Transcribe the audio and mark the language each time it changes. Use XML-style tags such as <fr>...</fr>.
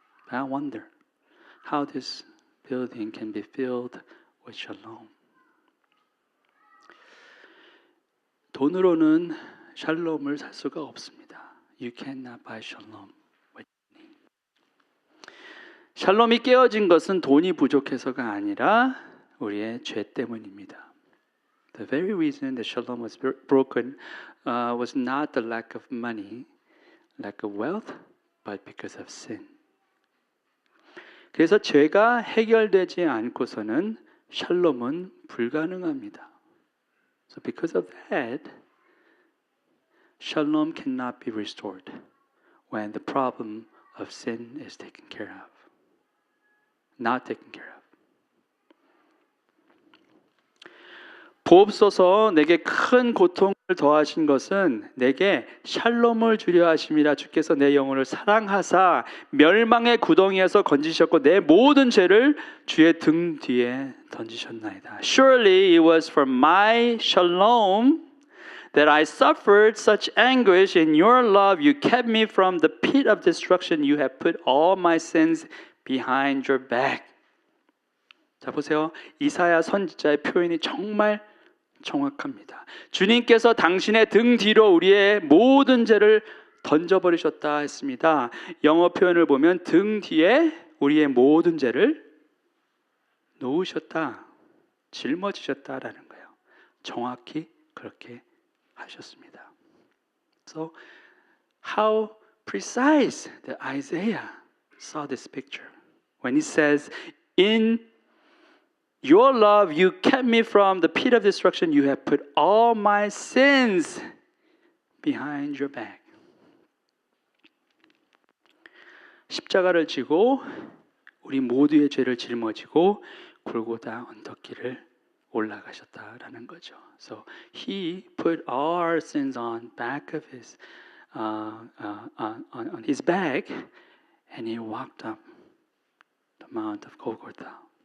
<en>I wonder how this building can be filled with shalom.</en> <ko>돈으로는 샬롬을 살 수가 없습니다.</ko> <en>You cannot buy shalom with money.</en> <ko>샬롬이 깨어진 것은 돈이 부족해서가 아니라 우리의 죄 때문입니다.</ko> <en>The very reason that shalom was broken was not the lack of money, lack of wealth, but because of sin.</en> <ko>그래서 죄가 해결되지 않고서는 샬롬은 불가능합니다.</ko> <en>So because of that, shalom cannot be restored when the problem of sin is taken care of, not taken care of.</en> <ko>보옵소서 내게 큰 고통을 더하신 것은 내게 샬롬을 주려 하심이라. 주께서 내 영혼을 사랑하사 멸망의 구덩이에서 건지셨고 내 모든 죄를 주의 등 뒤에 던지셨나이다.</ko> <en>Surely it was for my shalom that I suffered such anguish. In your love you kept me from the pit of destruction. You have put all my sins behind your back.</en> <ko>자 보세요. 이사야 선지자의 표현이 정말 정확합니다. 주님께서 당신의 등 뒤로 우리의 모든 죄를 던져버리셨다 했습니다. 영어 표현을 보면 등 뒤에 우리의 모든 죄를 놓으셨다, 짊어지셨다라는 거예요. 정확히 그렇게 하셨습니다.</ko> <en>So how precise that Isaiah saw this picture when he says, in your love, you kept me from the pit of destruction. You have put all my sins behind your back.</en> <ko>십자가를 지고 우리 모두의 죄를 짊어지고 골고다 언덕길을 올라가셨다라는 거죠.</ko> <en>So he put all our sins on back of his on his back, and he walked up the Mount of Golgotha.</en>